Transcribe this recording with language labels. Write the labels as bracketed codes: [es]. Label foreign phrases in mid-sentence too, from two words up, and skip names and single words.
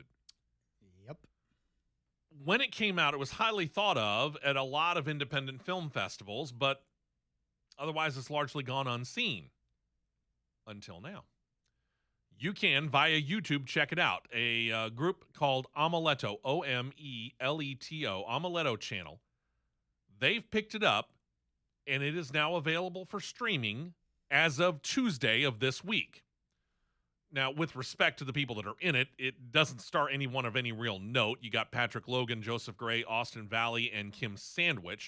[en] Yep. When it came out, it was highly thought of at a lot of independent film festivals, but otherwise it's largely gone unseen until now. You can, via YouTube, check it out. A group called Omeletto, O-M-E-L-E-T-O, Omeletto channel. They've picked it up, and it is now available for streaming as of Tuesday of this week. Now, with respect to the people that are in it, it doesn't star anyone of any real note. You got Patrick Logan, Joseph Gray, Austin Valley, and Kim Sandwich.